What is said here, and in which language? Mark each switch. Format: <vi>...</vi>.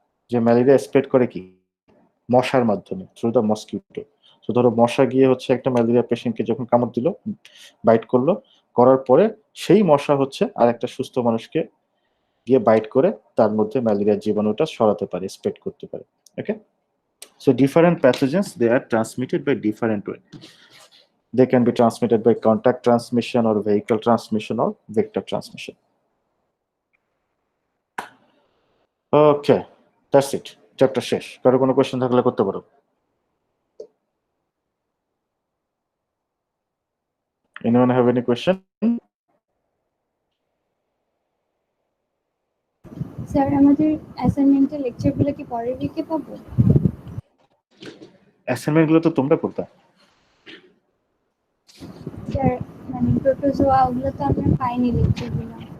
<bn>যে malaria spread করে কি মশার মাধ্যমে,</bn> <en>Through the mosquito.</en> <bn>তো ধরো মশা গিয়ে হচ্ছে একটা ম্যালেরিয়া পেশেন্টকে যখন কামড় দিল, বাইট করলো, করার পরে সেই মশা হচ্ছে আর একটা সুস্থ মানুষকে গিয়ে বাইট করে তার মধ্যে ম্যালেরিয়ার জীবাণুটা সরাতে পারে, স্প্রেড করতে পারে।</bn> <en>Okay, so different pathogens, they are transmitted by different way. They can be transmitted by contact transmission or vehicle transmission or vector transmission. Okay, that's it.</en> <bn>Chapter শেষ। কারো কোনো কোয়েশ্চেন থাকলে করতে পারো।</bn> <en>Anyone have any question?</en> <bn>Sir আমাদের অ্যাসাইনমেন্টের লেকচারগুলো কি পরে লিখে পাবো? অ্যাসাইনমেন্ট গুলো তো তোমরা করতে। স্যার মানে প্রোটোজোয়া ওগুলো তো আমরা পাইনি লেকচারগুলো।</bn>